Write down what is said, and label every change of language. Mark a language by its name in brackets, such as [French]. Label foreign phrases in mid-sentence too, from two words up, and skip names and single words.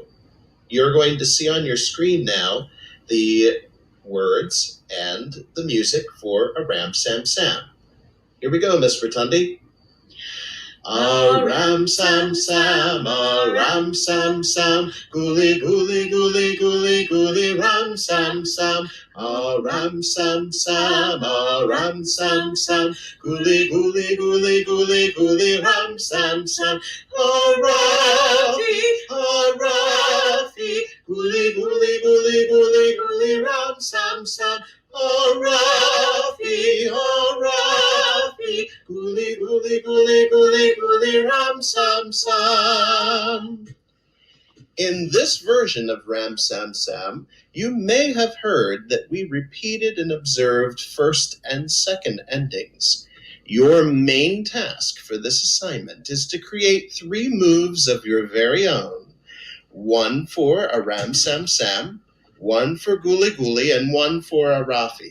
[English] You're going to see on your screen now the words and the music for A Ram Sam Sam. Here we go, Miss Rotundi. A ram sam sam, a ram sam sam, gooly gooly gooly gooly gooly ram sam sam, a ram sam sam, a ram sam sam, gooly gooly gooly gooly gooly ram sam sam, a Rafi, gooly gooly gooly gooly gooly ram sam sam. Rafi, gooly, gooly, gooly, gooly, gooly, ram, sam, sam. In this version of Ram Sam Sam, you may have heard that we repeated and observed first and second endings. Your main task for this assignment is to create 3 moves of your very own. 1 for a Ram Sam Sam, 1 for Guli Guli, and 1 for a Rafik.